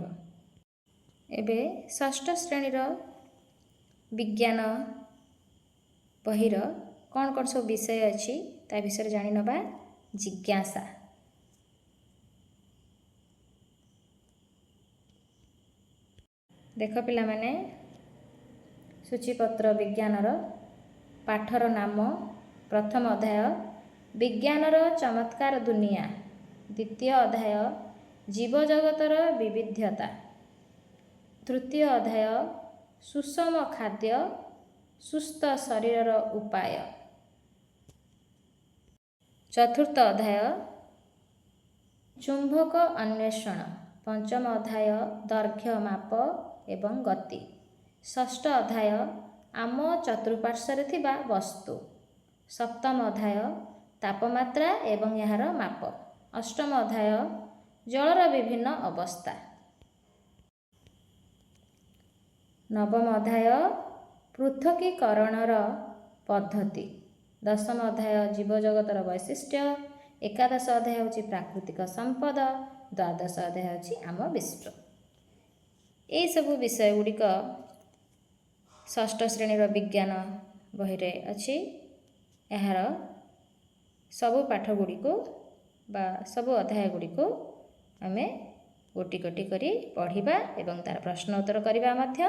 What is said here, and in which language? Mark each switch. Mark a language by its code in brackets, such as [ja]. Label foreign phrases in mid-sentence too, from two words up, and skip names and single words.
[or] ଏବେ ଷଷ୍ଠ ଶ୍ରେଣୀର ବିଜ୍ଞାନ ବହିର କେଉଁ କେଉଁ ସବୁ ବିଷୟ ଅଛି ତା ବିଷୟ ଜାଣି ନେବା। ଜିଜ୍ଞାସା ଦେଖ ପିଲା ମାନେ ସୂଚୀପତ୍ର ବିଜ୍ଞାନର ପାଠର ନାମ ପ୍ରଥମ ଅଧ୍ୟାୟ ବିଜ୍ଞାନର ଚମତ୍କାର ଦୁନିଆ। ଦ୍ୱିତୀୟ ଅଧ୍ୟାୟ ଜୀବଜଗତର ବିବିଧତା। ତୃତୀୟ ଅଧ୍ୟାୟ ସୁଷମ ଖାଦ୍ୟ ସୁସ୍ଥ ଶରୀରର ଉପାୟ। ଚତୁର୍ଥ ଅଧ୍ୟାୟ ଚୁମ୍ବକ ଅନ୍ୱେଷଣ। ପଞ୍ଚମ ଅଧ୍ୟାୟ ଦୈର୍ଘ୍ୟ ମାପ ଏବଂ ଗତି। ଷଷ୍ଠ ଅଧ୍ୟାୟ ଆମ ଚତୁର୍ପାର୍ଶ୍ୱରେ ଥିବା ବସ୍ତୁ। ସପ୍ତମ ଅଧ୍ୟାୟ ତାପମାତ୍ରା ଏବଂ ୟାର ମାପ। ଅଷ୍ଟମ ଅଧ୍ୟାୟ ଜଳର ବିଭିନ୍ନ ଅବସ୍ଥା। ନବମ ଅଧ୍ୟାୟ ପୃଥକୀକରଣର ପଦ୍ଧତି। ଦଶମ ଅଧ୍ୟାୟ ଜୀବଜଗତର ବୈଶିଷ୍ଟ୍ୟ। ଏକାଦଶ ଅଧ୍ୟାୟ ହଉଛି ପ୍ରାକୃତିକ ସମ୍ପଦ। ଦ୍ୱାଦଶ ଅଧ୍ୟାୟ ହଉଛି ଆମ ବିଶ୍ୱ। ଏ ସବୁ ବିଷୟ ଗୁଡ଼ିକ ଷଷ୍ଠ ଶ୍ରେଣୀର ବିଜ୍ଞାନ ବହିରେ ଅଛି। ଏହାର ସବୁ ପାଠ ଗୁଡ଼ିକ ବା ସବୁ ଅଧ୍ୟାୟ ଗୁଡ଼ିକ ଆମେ ଗୋଟି ଗୋଟି କରି ପଢ଼ିବା ଏବଂ ତାର ପ୍ରଶ୍ନ ଉତ୍ତର କରିବା ମଧ୍ୟ।